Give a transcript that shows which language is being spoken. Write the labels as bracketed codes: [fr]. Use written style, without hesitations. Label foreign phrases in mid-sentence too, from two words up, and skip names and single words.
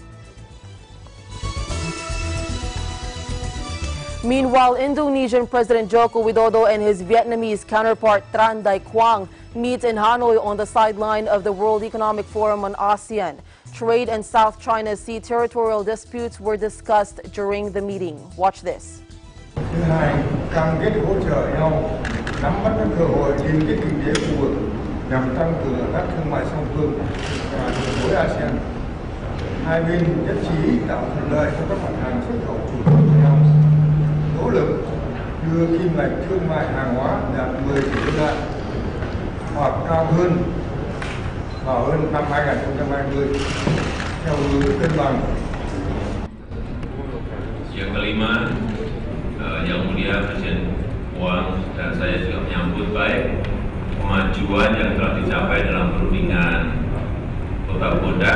[en] Meanwhile, Indonesian President Joko Widodo and his Vietnamese counterpart Tran Dai Quang meet in Hanoi on the sideline of the World Economic Forum on ASEAN. Trade and South China Sea territorial disputes were discussed during the meeting. Watch this. [vi] Thứ hai, cam kết hỗ trợ nhau nắm bắt các cơ hội liên kết kinh tế khu vực nhằm tăng cường hợp tác thương mại song phương và khối ASEAN. Hai bên nhất trí tạo thuận lợi cho các mặt hàng xuất khẩu chủ lực của nhau, nỗ lực đưa kim ngạch thương mại hàng hóa đạt 10 tỷ đô la hoặc cao hơn vào hơn năm 2020 theo hướng cân bằng. [id] Yang kelima, Yang Mulia Presiden Wang dan saya juga menyambut baik kemajuan yang telah dicapai dalam perundingan Kota Bodak.